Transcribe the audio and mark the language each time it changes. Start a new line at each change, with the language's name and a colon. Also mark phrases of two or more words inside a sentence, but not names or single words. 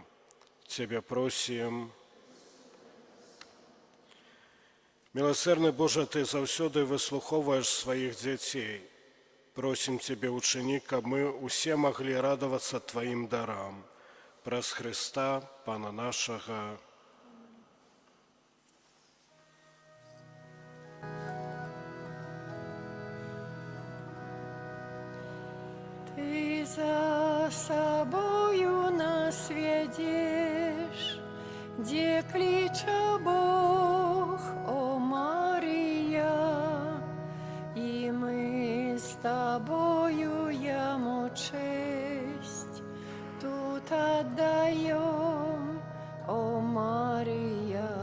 Belarusian: Цябе просім. Міласэрны Божа, Ты заўсёды выслухоўваеш сваіх дзяцей. Просім Цябе учыні, каб мы усе маглі радавацца Тваім дарам. Праз Хрыста, Пана нашага.
Russian: Ты за собою нас ведешь, где клича Бог, о Мария, и мы с тобою Ему честь тут отдаем, о Мария.